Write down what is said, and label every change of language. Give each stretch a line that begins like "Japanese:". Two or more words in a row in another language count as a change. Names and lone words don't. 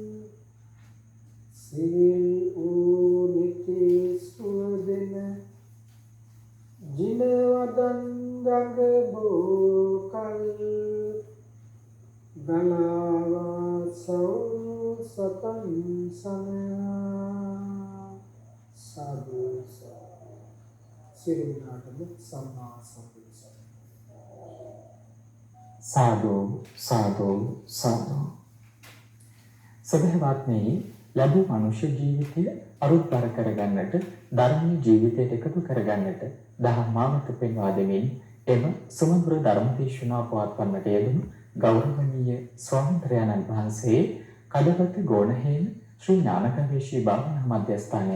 Sinhala: සිහිල් වූ නිති සුවදෙන ජිනවදන් ගඟ බෝකල් ගලාවා සෞ සතන් සමයා සාදු සිරිනාටම
Pali: සම්මා සම්බුද්ද
Sinhala: සාදු සාදු සාදු. සදහවත්නි, ලැබූ මනුෂ්‍ය ජීවිතය අරුත්බර කරගන්නට, ධර්මීය ජීවිතයට එකතු කරගන්නට දහම් මාවත පෙන්වා දෙමින් එම සුමధుර ධර්ම දේශනා පවත්වන්නට යෙදුණු ගෞරවනීය ස්වාමීන් වහන්සේ කඩවත ගෝණහේන ශ්‍රී ඥාන ගවේෂී භාවනා මධ්‍යස්ථානය